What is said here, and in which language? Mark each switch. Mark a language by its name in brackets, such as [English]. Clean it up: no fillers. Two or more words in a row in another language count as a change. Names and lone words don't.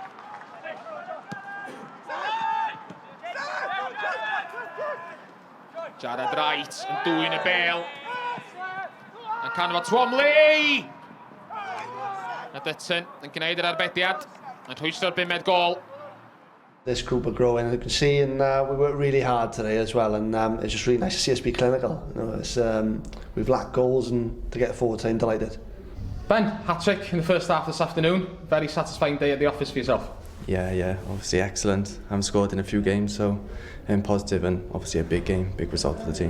[Welsh] Jared Wright yn dwyn y bêl. Yn canfod Twomley! A Dutton yn gwneud yr arbediad. Yn rhwysto'r 5 gol. [English] This group are growing, and you can see, and we worked really hard today as well, and it's just really nice to see us be clinical. You know, it's, we've lacked goals, and to get forward, I'm delighted. Ben, hat-trick in the first half this afternoon. Very satisfying day at the office for yourself. Yeah, obviously excellent. I haven't scored in a few games, so positive, and obviously a big game, big result for the team.